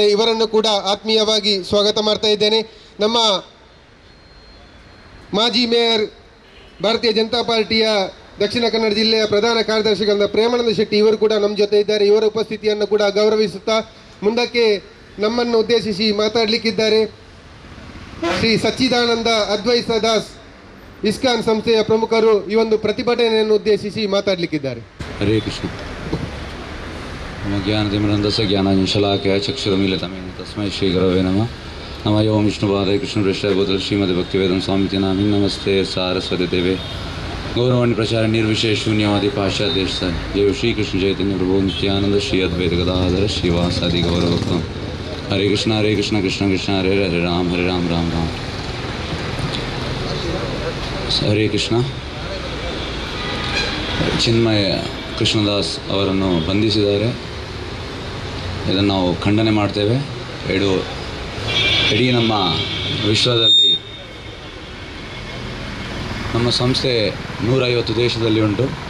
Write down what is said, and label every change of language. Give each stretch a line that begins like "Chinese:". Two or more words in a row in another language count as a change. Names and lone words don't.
Kannada: ಇವರನ್ನು ಕೂಡ ಆತ್ಮೀಯವಾಗಿ ಸ್ವಾಗತ ಮಾಡ್ತಾ ಇದ್ದೇನೆ. ನಮ್ಮ ಮಾಜಿ ಮೇಯರ್ ಭಾರತೀಯ ಜನತಾ ಪಾರ್ಟಿಯ ದಕ್ಷಿಣ ಕನ್ನಡ ಜಿಲ್ಲೆಯ ಪ್ರಧಾನ ಕಾರ್ಯದರ್ಶಿಗಳಾದ ಪ್ರೇಮಾನಂದ ಶೆಟ್ಟಿ, ಇವರು ಕೂಡ ನಮ್ಮ ಜೊತೆ ಇದ್ದಾರೆ. ಇವರ ಉಪಸ್ಥಿತಿಯನ್ನು ಕೂಡ ಗೌರವಿಸುತ್ತಾ ಮುಂದಕ್ಕೆ ನಮ್ಮನ್ನು ಉದ್ದೇಶಿಸಿ ಮಾತಾಡಲಿಕ್ಕಿದ್ದಾರೆ ಶ್ರೀ ಸಚ್ಚಿದಾನಂದ ಅದ್ವೈತ ದಾಸ್ ಇಸ್ಕಾನ್ ಸಂಸ್ಥೆಯ ಪ್ರಮುಖರು. ಈ ಒಂದು ಪ್ರತಿಭಟನೆಯನ್ನು ಉದ್ದೇಶಿಸಿ ಮಾತಾಡಲಿಕ್ಕಿದ್ದಾರೆ.
Sanskrit: ಹರೇ ಕೃಷ್ಣ. ಮಮ ಜ್ಞಾನತಿಮಿರಂಧಸ್ಸ ಜ್ಞಾನಾಂಜನಶಲಾಕಯ ಚಕ್ಷುರುಮಿಲಿತಮೇನ ತಸ್ಮೈ ಶ್ರೀ ಗುರವೇ ನಮಃ. ನಮಃ ಓಂ ವಿಷ್ಣುಪಾದಾಯ ಕೃಷ್ಣಪ್ರೇಷ್ಠಾಯ ಭೂತಲೆ ಶ್ರೀಮದ್ ಭಕ್ತಿವೇದಾಂತ ಸ್ವಾಮಿತಿ ನಾಮಿನ್ ನಮಸ್ತೆ ಸಾರಸ್ವತಿ ದೇವೆ ಗೌರವಾಣಿ ಪ್ರಚಾರ ನಿರ್ವಿಶೇಷ ಶೂನ್ಯವಾದಿ ಪಾಶ್ಚಾತ್ಯ ದೇಶ ಜಯ ಶ್ರೀ ಕೃಷ್ಣ ಚೈತನ್ಯ ಪ್ರಭು ನಿತ್ಯಾನಂದ ಶ್ರೀ ಅದ್ವೈತ ಗದಾಧರ ಶ್ರೀವಾಸಾದಿ ಗೌರವಕ್ತಂ. ಹರೇ ಕೃಷ್ಣ ಕೃಷ್ಣ ಕೃಷ್ಣ ಹರೇ ಹರೇ ರಾಮ್ ರಾಮ್ ರಾಮ್. ಹರೇ ಕೃಷ್ಣ.
Kannada: ಚಿನ್ಮಯ ಕೃಷ್ಣದಾಸ್ ಅವರನ್ನು ಬಂಧಿಸಿದ್ದಾರೆ. ಇದನ್ನು ನಾವು ಖಂಡನೆ ಮಾಡ್ತೇವೆ. ಇಡೀ ನಮ್ಮ ವಿಶ್ವದಲ್ಲಿ ನಮ್ಮ ಸಂಸ್ಥೆ 150 ದೇಶದಲ್ಲಿ ಉಂಟು.